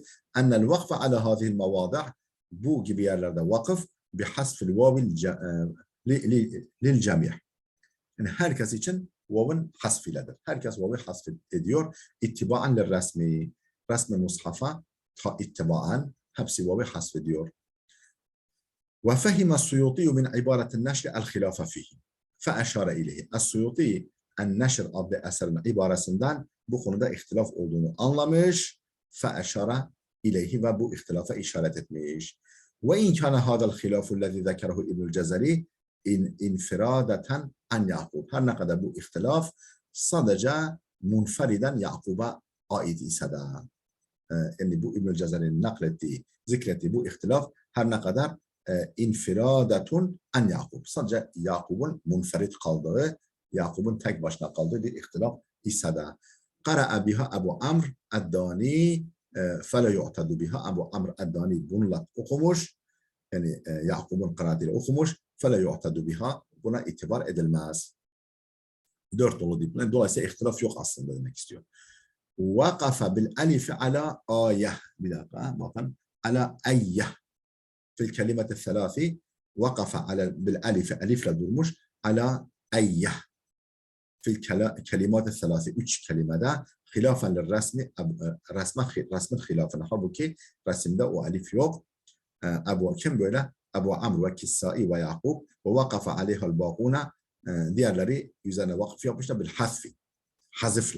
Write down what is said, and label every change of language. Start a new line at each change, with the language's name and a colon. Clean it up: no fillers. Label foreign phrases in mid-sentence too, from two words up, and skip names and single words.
Arabic: أن الوقف على هذه المواضع'
Turkish: bu gibi yerlerde vakıf
Arabic: بحذف الواو للجميع. Yani herkes için vavın hasfiledir. Herkes vavı hasf ediyor. اتباعا للرسم.
Turkish: Resmi mushafa ittibaan hepsi vavı hasf ediyor.
Arabic: وفهم السيوطي من عبارة النشر الخلاف فيه فأشار إليه السيوطي النشر
Turkish: adlı eserin ibaresinden bu konuda ihtilaf olduğunu anlamış
Arabic: فأشار إليه
Turkish: ve bu ihtilafa işaret etmiş
Arabic: وإن كان هذا الخلاف الذي ذكره ابن الجزري انفرادا عن يعقوب
Turkish: her ne kadar bu ihtilaf sadece munferiden Yakub'a ait ise de yani bu İbn-i Cezeri'nin naklettiği, zikrettiği bu ihtilaf her ne kadar
Arabic: انفرادة عن يعقوب.
Turkish: Sadece Yakub'un munferit kaldığı, Yakub'un tek başına kaldığı bir ihtilaf ise de.
Arabic: قرأ بها أبو عمرو الداني فلا يعتد بها
Turkish: Ebu Amr Eddani bununla okumuş. Yani Yakub'un kıraatıyla okumuş.
Arabic: فلا يعتد بها
Turkish: buna itibar edilmez. 4 dolu dipne. Dolayısıyla ihtilaf yok aslında demek istiyor.
Arabic: وقف بالألف على آية.
Turkish: Bir dakika bakın.
Arabic: على أية. في الكلمة الثلاث وقف على بالألف ألف durmuş. على أية. في الكلمات الثلاث.
Turkish: Üç kelimede
Arabic: خلافا للرسم
Turkish: resmin hilafına. Halbuki resimde o elif yok. Ebu kim böyle? Ebu Amr ve Kissai ve Yakub ve
Arabic: وقف عليها الباقون,
Turkish: diğerleri üzerine vakıf yapmışlar
Arabic: بالحذف.
Turkish: Hazifle.